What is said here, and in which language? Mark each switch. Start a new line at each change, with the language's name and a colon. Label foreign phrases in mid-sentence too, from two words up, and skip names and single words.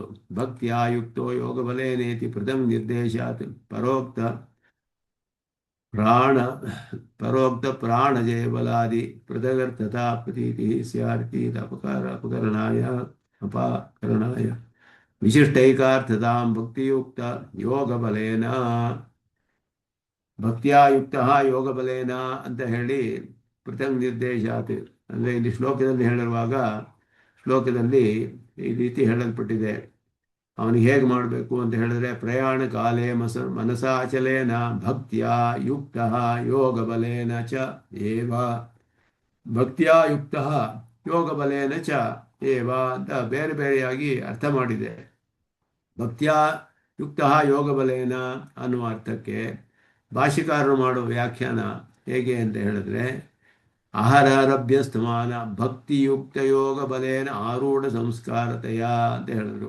Sanskrit: ಭಕ್ತಿಯಾಯುಕ್ತೋ ಯೋಗ ಬಲೇನೇತಿ ಪೃಥಂ ನಿರ್ದೇಶಾತ್ ಪರೋಕ್ತ ಪ್ರಾಣಜಯ ಬಲಾದಿ ಪೃಥಗರ್ಥತಾ ಪ್ರತೀತಿ ಸ್ಯಾರ್ತಿ ಅಪಕರಣಾಯ ವಿಶಿಷ್ಟೈಕಾರ್ಥತಾಂ ಭಕ್ತಿಯುಕ್ತ ಯೋಗ ಬಲೇನ. ಭಕ್ತಿಯಾಯುಕ್ತ ಯೋಗ ಬಲೇನ
Kannada: ಅಂತ ಹೇಳಿ
Sanskrit: ಪೃಥಕ್ ನಿರ್ದೇಶಾತ್
Kannada: ಅಂದರೆ ಇಲ್ಲಿ ಶ್ಲೋಕದಲ್ಲಿ ಹೇಳಿರುವಾಗ, ಶ್ಲೋಕದಲ್ಲಿ ಈ ರೀತಿ ಹೇಳಲ್ಪಟ್ಟಿದೆ. ಅವನಿಗೆ ಹೇಗೆ ಮಾಡಬೇಕು ಅಂತ ಹೇಳಿದ್ರೆ,
Sanskrit: ಪ್ರಯಾಣ ಕಾಲೇ ಮನಸಾಚಲೇನ ಭಕ್ತಿಯ ಯುಕ್ತ ಯೋಗ ಬಲೇನ ಚ ಏವ. ಭಕ್ತಿಯ ಯುಕ್ತ ಯೋಗ ಬಲೇನ ಚ ಏವ
Kannada: ಅಂತ ಬೇರೆ ಬೇರೆಯಾಗಿ ಅರ್ಥ ಮಾಡಿದೆ.
Sanskrit: ಭಕ್ತಿಯ ಯುಕ್ತ ಯೋಗ ಬಲೇನ
Kannada: ಅನ್ನುವ ಅರ್ಥಕ್ಕೆ ಭಾಷಿಕಾರರು ಮಾಡುವ ವ್ಯಾಖ್ಯಾನ ಹೇಗೆ ಅಂತ ಹೇಳಿದ್ರೆ,
Sanskrit: ಅಹರಾರಭ್ಯಸ್ತಮಾನ ಭಕ್ತಿಯುಕ್ತ ಯೋಗ ಬಲೇನ ಆರೂಢ ಸಂಸ್ಕಾರತೆಯ
Kannada: ಅಂತ ಹೇಳಿದ್ರು.